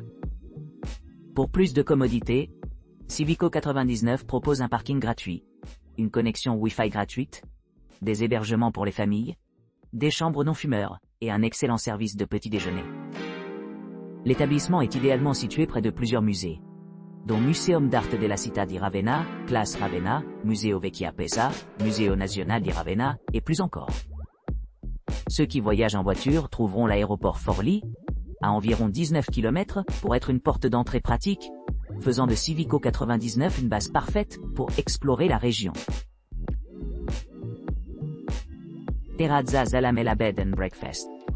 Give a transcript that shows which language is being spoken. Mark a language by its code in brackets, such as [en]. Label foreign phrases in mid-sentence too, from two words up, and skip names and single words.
[fr] Pour plus de commodité, Civico 99 propose un parking gratuit, une connexion Wi-Fi gratuite, des hébergements pour les familles, des chambres non-fumeurs et un excellent service de petit déjeuner. L'établissement est idéalement situé près de plusieurs musées, dont Museum d'Arte della Città di Ravenna, Classe Ravenna, Museo Vecchia Pesa, Museo Nazionale di Ravenna, et plus encore. Ceux qui voyagent en voiture trouveront l'aéroport Forlì, à environ 19 km, pour être une porte d'entrée pratique, faisant de Civico 99 une base parfaite pour explorer la région. Terrazza Zalamella Bed and Breakfast.